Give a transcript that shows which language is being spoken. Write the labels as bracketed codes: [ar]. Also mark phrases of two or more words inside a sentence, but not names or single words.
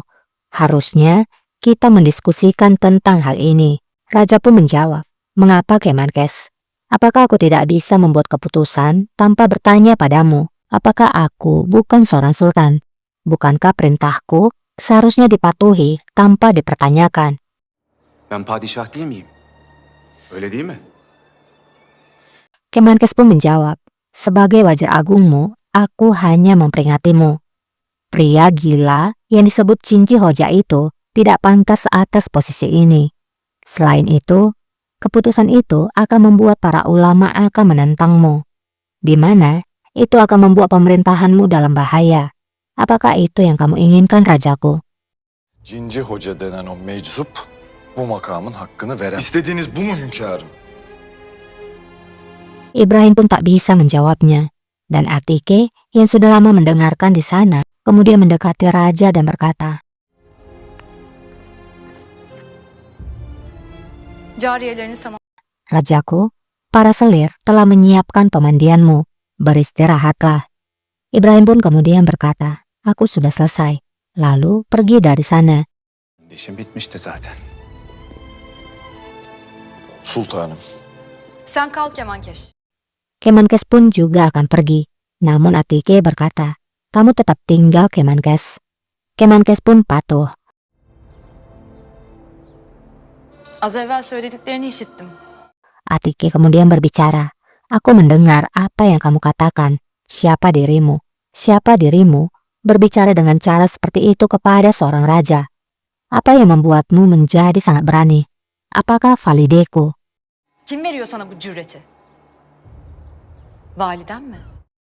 [id] Harusnya kita mendiskusikan tentang hal ini. Raja pun menjawab, mengapa Kemenkes? Apakah aku tidak bisa membuat keputusan tanpa bertanya padamu? Apakah aku bukan seorang sultan? Bukankah perintahku seharusnya dipatuhi tanpa dipertanyakan? [tr] Ben padişah değil miyim? Öyle değil mi? [id] Kemenkes pun menjawab, sebagai wajar agungmu, aku hanya memperingatimu. Pria gila yang disebut Cinci Hoja itu tidak pantas atas posisi ini. Selain itu, keputusan itu akan membuat para ulama akan menentangmu. Di mana itu akan membuat pemerintahanmu dalam bahaya. Apakah itu yang kamu inginkan, Rajaku? [tr] Cinci Hoca denen o meczup bu makamın hakkını veremez. İstediğiniz bu mu hünkârım? [id] Ibrahim pun tak bisa menjawabnya. Dan Atike yang sudah lama mendengarkan di sana, kemudian mendekati raja dan berkata, [tr] Cariyelerini sama. [id] Rajaku, para selir telah menyiapkan pemandianmu. Beristirahatlah. Ibrahim pun kemudian berkata, aku sudah selesai. Lalu pergi dari sana. [tr] İşim bitmişti zaten. Sultanım. Sen kal Kemankeş. [id] Kemenkes pun juga akan pergi. Namun Atike berkata, kamu tetap tinggal Kemenkes. Kemenkes pun patuh. [tr] Az evvel söylediklerini işittim. [id] Atike kemudian berbicara, aku mendengar apa yang kamu katakan. Siapa dirimu? Siapa dirimu berbicara dengan cara seperti itu kepada seorang raja? Apa yang membuatmu menjadi sangat berani? Apakah valideku? [tr] Kim veriyor sana bu cüreti? Validen mi?